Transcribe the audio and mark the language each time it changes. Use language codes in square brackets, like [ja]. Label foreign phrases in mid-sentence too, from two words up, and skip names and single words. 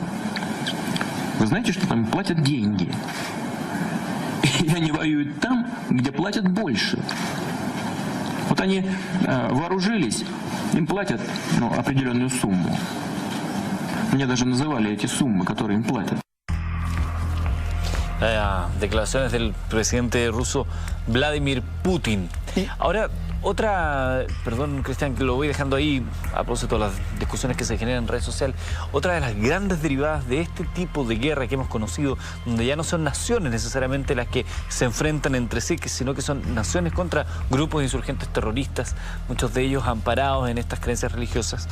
[ru] Вы знаете, что там платят деньги? И они воюют там, где платят больше. Вот они вооружились, им платят определенную сумму. Мне даже называли эти суммы, которые им платят. [es] Declaraciones del presidente ruso Vladimir Putin. Ahora, otra, perdón Cristian, que lo voy dejando ahí a propósito de las discusiones que se generan en redes sociales, otra de las grandes derivadas de este tipo de guerra que hemos conocido, donde ya no son naciones necesariamente las que se enfrentan entre sí, sino que son naciones contra grupos de insurgentes terroristas, muchos de ellos amparados en estas creencias religiosas.